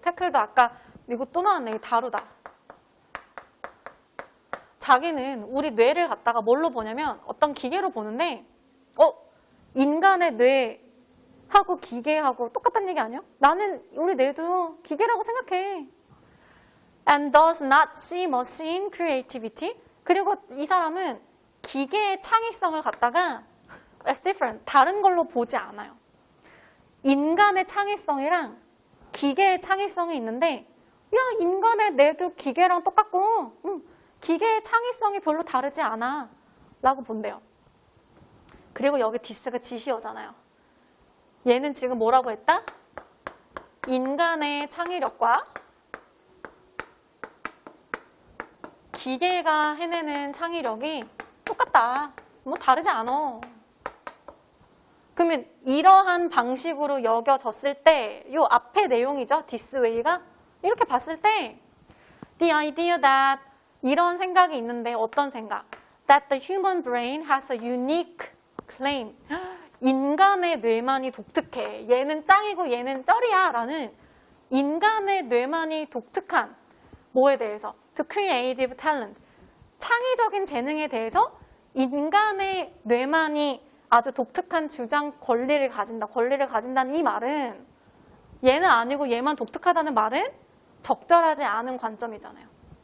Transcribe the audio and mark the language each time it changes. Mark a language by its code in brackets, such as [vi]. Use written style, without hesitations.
[ko] tackle도 아까 이거 또 나왔네. 이거 다루다. 자기는 우리 뇌를 갖다가 뭘로 보냐면 어떤 기계로 보는데 인간의 뇌하고 기계하고 똑같다는 얘기 아니야? 나는 우리 뇌도 기계라고 생각해. [en] And does not see machine creativity. [ko] 그리고 이 사람은 기계의 창의성을 갖다가 [en] as different. [ko] 다른 걸로 보지 않아요. 인간의 창의성이랑 기계의 창의성이 있는데 야 인간의 뇌도 기계랑 똑같고 기계의 창의성이 별로 다르지 않아 라고 본대요. 그리고 여기 디스가 지시어잖아요. 얘는 지금 뭐라고 했다? 인간의 창의력과 기계가 해내는 창의력이 똑같다. 뭐 다르지 않아. 그러면 이러한 방식으로 여겨졌을 때 이 앞에 내용이죠. [en] this way [ko] 가 이렇게 봤을 때 [en] the idea that [ko] 이런 생각이 있는데 어떤 생각? [en] That the human brain has a unique claim. [ko] 인간의 뇌만이 독특해. 얘는 짱이고 얘는 쩔이야 라는 인간의 뇌만이 독특한 뭐에 대해서? [en] The creative talent. [ko] 창의적인 재능에 대해서 인간의 뇌만이 아주 독특한 주장 권리를 가진다는 이 말은 얘는 아니고 얘만 독특하다는 말은 적절하지 않은 관점이잖아요.